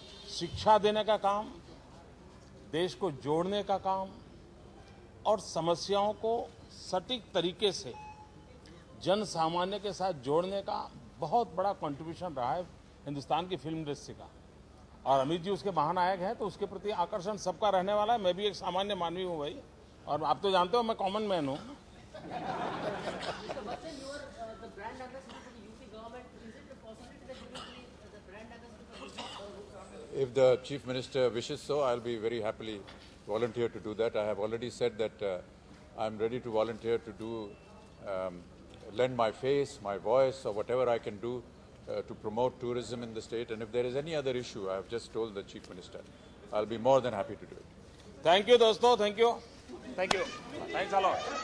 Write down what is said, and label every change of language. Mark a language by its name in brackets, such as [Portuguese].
[Hindi] शिक्षा देने का काम, देश को जोड़ने का काम और समस्याओं को सटीक तरीके से जन सामान्य के साथ जोड़ने का बहुत बड़ा कंट्रीब्यूशन रहा है हिंदुस्तान की फिल्म इंडस्ट्री का। और अमित जी उसके महानायक हैं तो उसके प्रति आकर्षण सबका रहने वाला है। मैं भी एक सामान्य मानवी हूँ भाई, और आप तो जानते हो मैं कॉमन मैन हूँ। [English] Mr. Bachchan, you are the brand ambassador for the UP government. Is it a possibility that you will be the brand ambassador for the If the Chief Minister wishes so, I'll be very happily volunteer to do that. I have already said that I'm ready to volunteer to do, lend my face, my voice, or whatever I can do to promote tourism in the state. And if there is any other issue, I have just told the Chief Minister, I'll be more than happy to do it. Thank you दोस्तों, thank you, thanks a lot.